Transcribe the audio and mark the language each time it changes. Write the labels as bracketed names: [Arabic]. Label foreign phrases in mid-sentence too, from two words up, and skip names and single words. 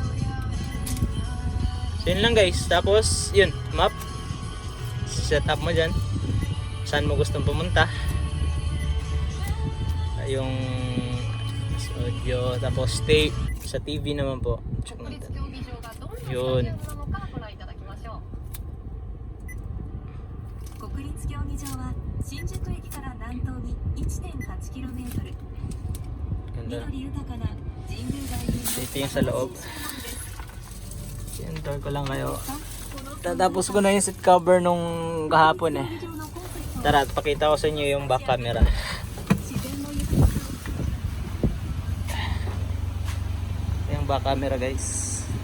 [Filipino] So yun lang guys. Tapos yun, map. Set up mo dyan. Saan mo gustong pumunta. Yung audio. Tapos stay sa TV naman po. Check natin. Yun. [Japanese] 国立競技場は新宿駅から南東に 1.8km。 [Filipino] Ganda. [Japanese] 緑豊かな神宮外苑の [Filipino] Ito yung sa loob. Enter ko lang kayo. Tatapos ko na yung [English] seat cover [Filipino] nung kahapon eh. Tara, pakita ko sa inyo yung [English] back camera. [Filipino] Yung [English] back camera [Filipino] guys.